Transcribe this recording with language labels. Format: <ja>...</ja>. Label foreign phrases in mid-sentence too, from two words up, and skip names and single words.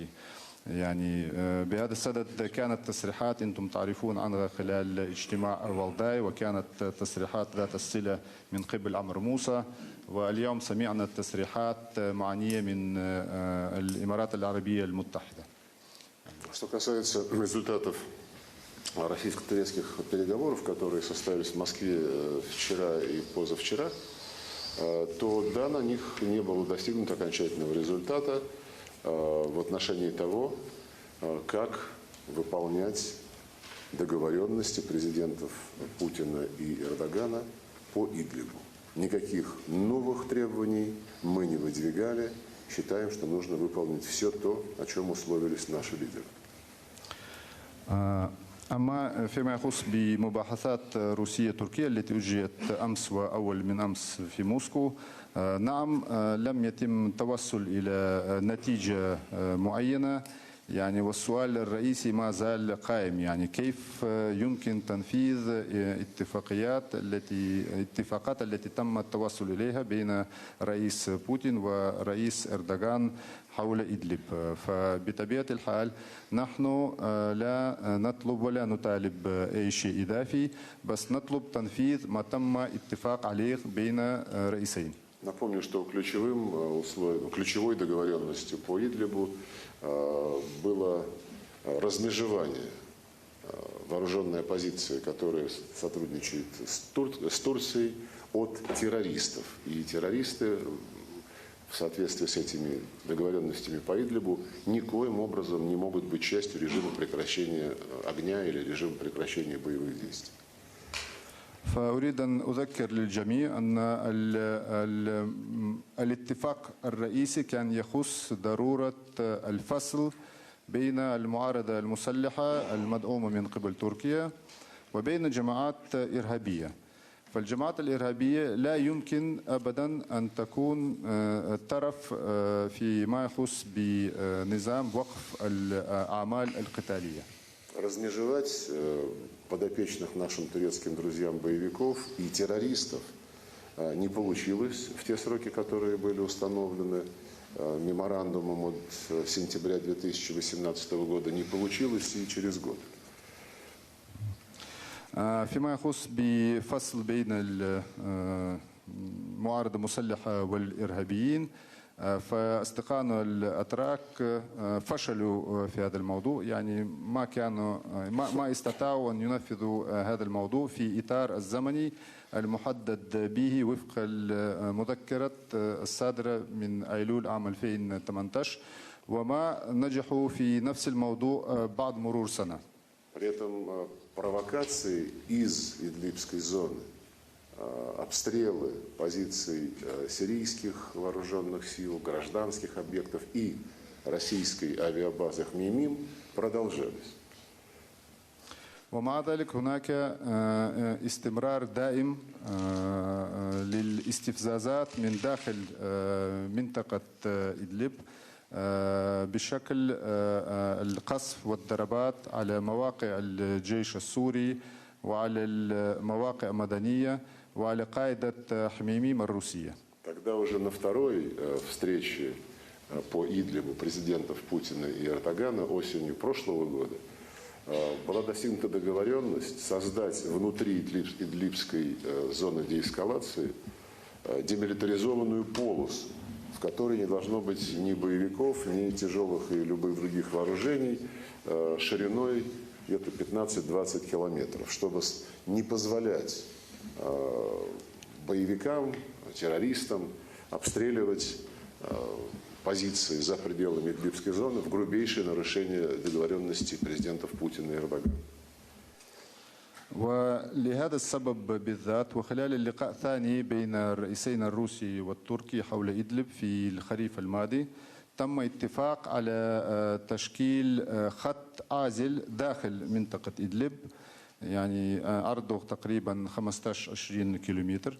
<ar>يعني بهذا الصدد كانت تصريحات أنتم تعرفون عنها خلال اجتماع الوالداي وكانت تصريحات ذات الصلة من قبل عمرو موسى واليوم سمعنا تصريحات معنية من الإمارات العربية المتحدة.</ar> <ru>Что касается результатов российско-турецких переговоров, которые состоялись в Москве вчера и позавчера, то да, на них не было достигнуто окончательного результата в отношении того, как выполнять договоренности президентов Путина и Эрдогана по Идлибу. Никаких новых требований мы не выдвигали. Считаем, что нужно выполнить все то, о чем условились наши лидеры.</ru> <ar>أما فيما يخص بمباحثات روسية تركيا التي أجريت أمس وأول من أمس في موسكو، نعم لم يتم التوصل إلى نتيجة معينة يعني والسؤال الرئيسي ما زال قائم يعني كيف يمكن تنفيذ اتفاقات التي تم التوصل إليها بين رئيس بوتين ورئيس أردوغان حول إدلب. فبطبيعة الحال نحن لا نطلب ولا نطالب أي شيء إضافي بس نطلب تنفيذ ما تم اتفاق عليه بين رئيسين.</ar> <ru>Напомню, что ключевой договоренностью по Идлибу было размежевание вооруженной оппозиции, которая сотрудничает с Турцией, от террористов. И террористы в соответствии с этими договоренностями по Идлибу никоим образом не могут быть частью режима прекращения огня или режима прекращения боевых действий.</ru> <ar>فأريد أن أذكر للجميع أن الاتفاق الرئيسي كان يخص ضرورة الفصل بين المعارضة المسلحة المدعومة من قبل تركيا وبين جماعات إرهابية. فالجماعات الإرهابية لا يمكن أبدا أن تكون طرف فيما يخص بنظام وقف الأعمال القتالية.</ar> <ru>Размежевать подопечных нашим турецким друзьям боевиков и террористов не получилось в те сроки, которые были установлены меморандумом от сентября 2018 года, не получилось и через год.</ru> <ar>فيما يخص بفصل بين المعارضة المسلحة والإرهابيين فاستقانوا الأتراك فشلوا في هذا الموضوع، يعني ما استطاعوا أن ينفذوا هذا الموضوع في إطار الزمني المحدد به وفق المذكرة الصادرة من أيلول عام 2018 وما نجحوا في نفس الموضوع بعد مرور سنة.</ar> <ru>При этом провокации из Идлибской зоны, обстрелы позиций сирийских вооруженных сил, гражданских объектов и российской авиабазы Хмеймим продолжались.</ru> <ar>ومع ذلك هناك استمرار دائم للاستفزازات من داخل منطقة إدلب بشكل القصف والضربات على مواقع الجيش السوري وعلى المواقع المدنية وعلى قاعدة حميميم الروسية.</ar> <ru>Тогда уже на второй встрече по Идлибу президентов Путина и Эрдогана осенью прошлого года была достигнута договоренность создать внутри Идлибской зоны деэскалации демилитаризованную полосу, в которой не должно быть ни боевиков, ни тяжелых и любых других вооружений, шириной где-то 15-20 километров, чтобы не позволять боевикам, террористам обстреливать позиции за пределами Идлибской зоны в грубейшее нарушение договоренности президентов Путина и Эрдогана.</ru> <ar>ولهذا السبب بالذات وخلال اللقاء الثاني بين الرئيسين الروسي والتركي حول إدلب في الخريف الماضي تم اتفاق على تشكيل خط عازل داخل منطقة إدلب، يعني عرضه تقريبا 15-20 كيلومتر.</ar>